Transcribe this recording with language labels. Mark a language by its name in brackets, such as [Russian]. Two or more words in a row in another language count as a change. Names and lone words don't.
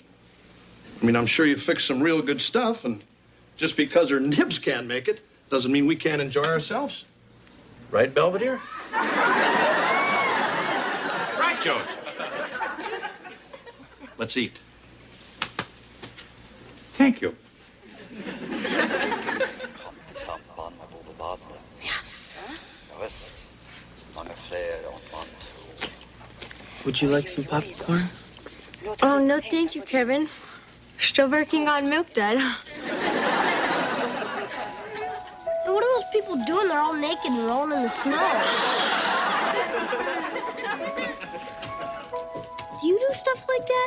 [English] I mean, I'm sure you fixed some real good stuff, and just because her nibs can't make it doesn't mean we can't enjoy ourselves. Right, Belvedere? Right, George. Let's eat. Thank you. [Norwegian] Samband med bordbadene. Jaså? Ja, visst. Mange flere enn man tror. [English] Would you like some popcorn? Oh, no, thank you, Kevin. Still working on Milk Dud. And what are those people doing? They're all naked and rolling in the snow. Do you do stuff like that?